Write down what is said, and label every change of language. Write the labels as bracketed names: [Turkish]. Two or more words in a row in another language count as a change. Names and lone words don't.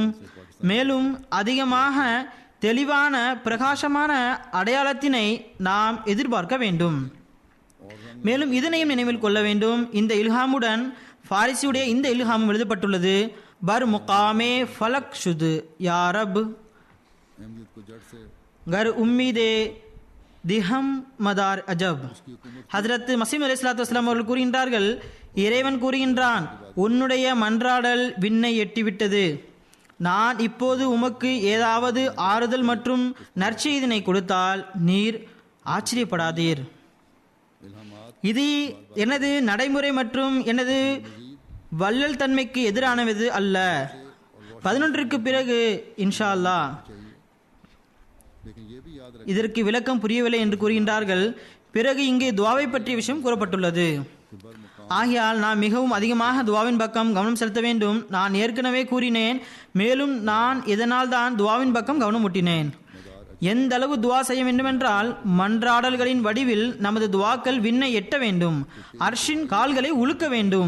[Tamil] மேலும் அதிகமாக தெளிவான பிரகாசமான அடையாளத்தினை நாம் எதிர்பார்க்க வேண்டும். மேலும் இதனையும் நினைவில் கொள்ள வேண்டும், இந்த இல்ஹாமுடன் ஃபாரிசியுடைய இந்த இல்ஹாமும் எழுதப்பட்டுள்ளது. [Persian] بر مقام فلک شده یا رب [Hindi] अहमदियत को जड़ से [Persian] گر امیدی دهم مدار عجب. [Tamil] ஹஜ்ரத் மசீம் [Arabic] عليه الصلاة والسلام [Tamil] அவர்கள் கூறுகின்றார்கள், இறைவன் கூறுகின்றான், உன்னுடைய மன்றாடல் விண்ணை எட்டிவிட்டது. நான் இப்போது உமக்கு ஏதாவது ஆறுதல் மற்றும் நற்செய்தினை கொடுத்தால் நீர் ஆச்சரியப்படாதீர். [Hindi] इल्हामात [Tamil] இது எனது நடைமுறை மற்றும் எனது வள்ளல் தன்மைக்கு எதிரானது அல்ல. 11க்கு பிறகு [Arabic] إن شاء الله. [Hindi] लेकिन ये भी याद रखें [Tamil] இதற்கு விளக்கம் புரியவில்லை என்று கூறுகின்றார்கள். பிறகு இங்கு துவாவை பற்றிய விஷயம் கூறப்பட்டுள்ளது. [Hindi] कि [Persian] بر مقام [Tamil] ஆகையால் நாம் மிகவும் அதிகமாக துவாவின் பக்கம் கவனம் செலுத்த வேண்டும். நான் ஏற்கனவே கூறினேன். மேலும் நான் இதனால் தான் துவாவின் பக்கம் கவனம் ஊட்டினேன். எந்த அளவு துவா செய்ய வேண்டுமென்றால் மன்றாடல்களின் வடிவில் நமது துவாக்கள் விண்ணை எட்ட வேண்டும். அர்ஷின் கால்களை உலுக்க வேண்டும்.